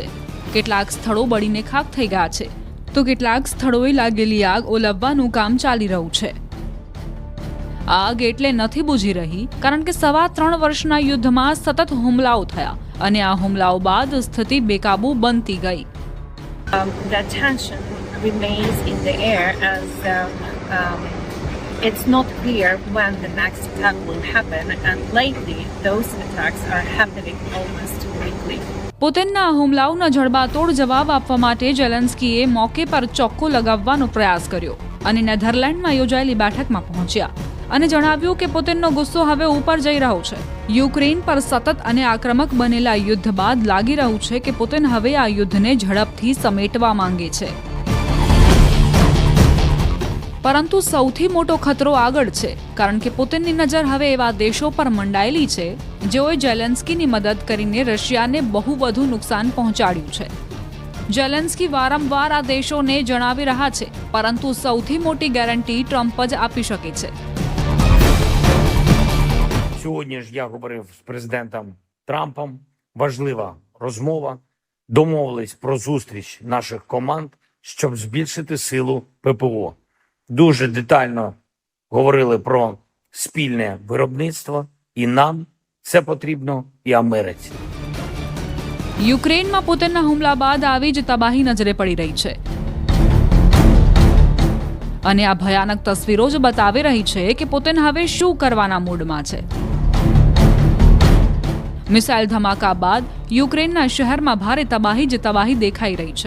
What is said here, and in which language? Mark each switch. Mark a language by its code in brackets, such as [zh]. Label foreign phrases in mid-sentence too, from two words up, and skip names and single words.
[gu] કેટલાક સ્થળો બળીને ખાક થઈ ગયા છે તો કેટલાક સ્થળોએ લાગેલી આગ ઓલવવાનું કામ ચાલી રહ્યું છે. આગ એટલે નથી બુઝી રહી કારણ કે 3.25 વર્ષના યુદ્ધમાં સતત હુમલાઓ થયા અને આ હુમલાઓ બાદ સ્થિતિ બેકાબૂ બનતી ગઈ. [en] The tension remains in the air as it's not clear when the next attack will happen, and lately those attacks are happening almost weekly. [gu] પુતિનના હુમલાઓના જડબાતોડ જવાબ આપવા માટે ઝેલેન્સ્કીએ મોકે પર ચોખ્ખો લગાવવાનો પ્રયાસ કર્યો અને નેધરલેન્ડમાં યોજાયેલી બેઠકમાં પહોંચ્યા અને જણાવ્યું કે પુતિનનો ગુસ્સો હવે ઉપર જઈ રહ્યો છે. યુક્રેન પર સતત અને આક્રમક બનેલા યુદ્ધ બાદ લાગી રહ્યું છે કે પુતિન હવે આ યુદ્ધને ઝડપથી સમેટવા માંગે છે. પરંતુ સૌથી મોટો ખતરો આગળ છે કારણ કે પુતિનની નજર હવે એવા દેશો પર મંડાયેલી છે જેઓએ ઝેલેન્સ્કીની મદદ કરીને રશિયાને બહુ વધુ નુકસાન પહોંચાડ્યું છે. ઝેલેન્સ્કી વારંવાર આ દેશોને જણાવી રહ્યા છે પરંતુ સૌથી મોટી ગેરંટી ટ્રમ્પ જ આપી શકે છે. [uk] Сьогодні ж я говорив з президентом Трампом. Важлива розмова. Домовились про зустріч наших команд, щоб збільшити силу ППО. Дуже детально говорили про спільне виробництво. І нам це потрібно, і Америці. [gu] યુક્રેનમાં પુતિનના હુમલા બાદ આવી જ તબાહી નજરે પડી રહી છે અને આ ભયાનક તસવીરો જ બતાવી રહી છે કે પુતિન હવે શું કરવાના મૂડમાં છે. મિસાઇલ ધમાકા બાદ યુક્રેનના શહેરમાં ભારે તબાહી જ તબાહી દેખાઈ રહી છે.